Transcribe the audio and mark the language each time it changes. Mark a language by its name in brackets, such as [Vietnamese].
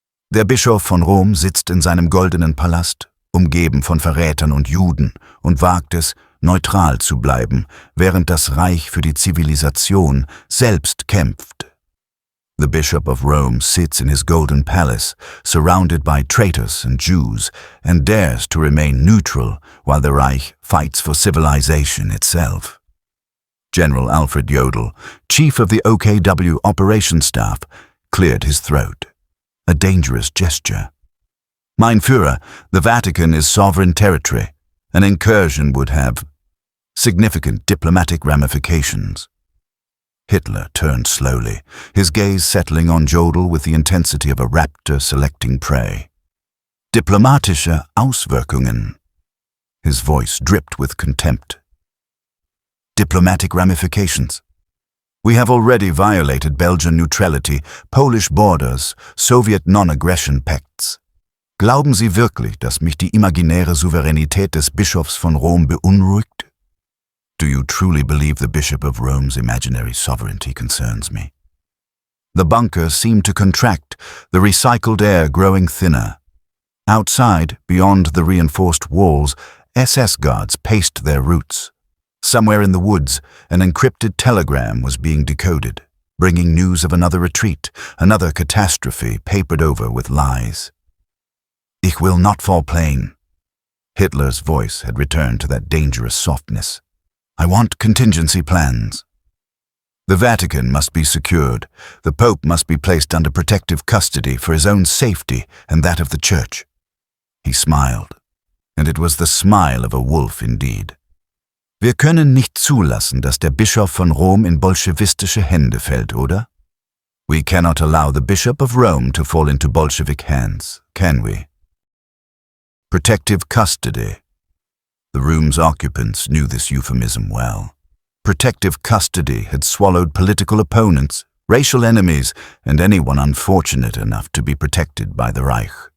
[German] Der Bischof von Rom sitzt in seinem goldenen Palast, umgeben von Verrätern und Juden, und wagt es, neutral zu bleiben, während das Reich für die Zivilisation selbst kämpft. [English] The Bishop of Rome sits in his golden palace, surrounded by traitors and Jews, and dares to remain neutral while the Reich fights for civilization itself. General Alfred Jodl, chief of the OKW Operation Staff, cleared his throat. A dangerous gesture. [German] Mein Führer, [English] the Vatican is sovereign territory. An incursion would have significant diplomatic ramifications. Hitler turned slowly, his gaze settling on Jodl with the intensity of a raptor selecting prey. [German] Diplomatische Auswirkungen. [English] His voice dripped with contempt. Diplomatic ramifications. We have already violated Belgian neutrality, Polish borders, Soviet non-aggression pacts. [German] Glauben Sie wirklich, dass mich die imaginäre Souveränität des Bischofs von Rom beunruhigt? [English] Do you truly believe the Bishop of Rome's imaginary sovereignty concerns me? The bunker seemed to contract, the recycled air growing thinner. Outside, beyond the reinforced walls, SS guards paced their routes. Somewhere in the woods, an encrypted telegram was being decoded, bringing news of another retreat, another catastrophe papered over with lies. Ich will not fall plain. Hitler's voice had returned to that dangerous softness. I want contingency plans. The Vatican must be secured. The Pope must be placed under protective custody for his own safety and that of the Church. He smiled, and it was the smile of a wolf indeed. [German] Wir können nicht zulassen, dass der Bischof von Rom in bolschewistische Hände fällt, oder? [English] We cannot allow the Bishop of Rome to fall into Bolshevik hands, can we? Protective custody. The room's occupants knew this euphemism well. Protective custody had swallowed political opponents, racial enemies, and anyone unfortunate enough to be protected by the Reich.